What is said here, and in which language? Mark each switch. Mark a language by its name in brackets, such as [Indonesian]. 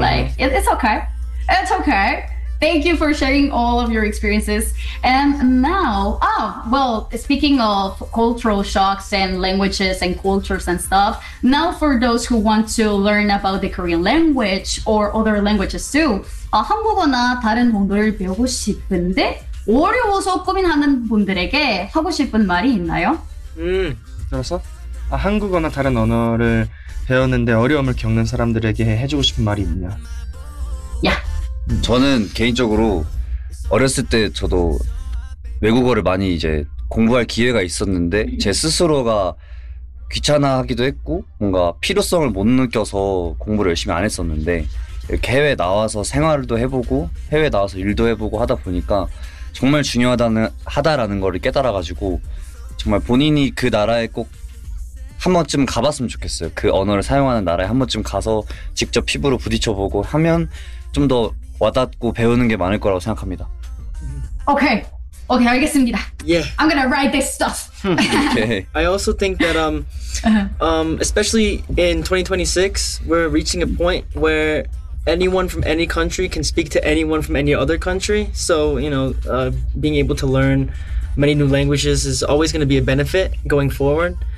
[English] Like, it's okay. Thank you for sharing all of your experiences. And now, speaking of cultural shocks and languages and cultures and stuff, now for those who want to learn about the Korean language or other languages too, [Korean] 한국어나 다른 언어를 배우고 싶은데 어려워서 고민하는 분들에게 하고 싶은 말이 있나요? 들었어? 한국어나 다른 언어를 배웠는데 어려움을 겪는 사람들에게 해주고 싶은 말이 있냐? 야. 저는 개인적으로 어렸을 때 저도 외국어를 많이 이제 공부할 기회가 있었는데 제 스스로가 귀찮아하기도 했고 뭔가 필요성을 못 느껴서 공부를 열심히 안 했었는데 이렇게 해외 나와서 생활도 해보고 해외 나와서 일도 해보고 하다 보니까 정말 중요하다라는 걸 깨달아가지고 정말 본인이 그 나라에 꼭 한 번쯤 가봤으면 좋겠어요. 그 언어를 사용하는 나라에 한 번쯤 가서 직접 피부로 부딪혀보고 하면 좀 더 와닿고 배우는 게 많을 거라고 생각합니다. [English] 오케이. Okay. Okay, [Korean] 알겠습니다. [English] Yeah. I'm gonna write this stuff. Okay. I also think that especially in 2026, we're reaching a point where anyone from any country can speak to anyone from any other country. So, you know, being able to learn many new languages is always going to be a benefit going forward.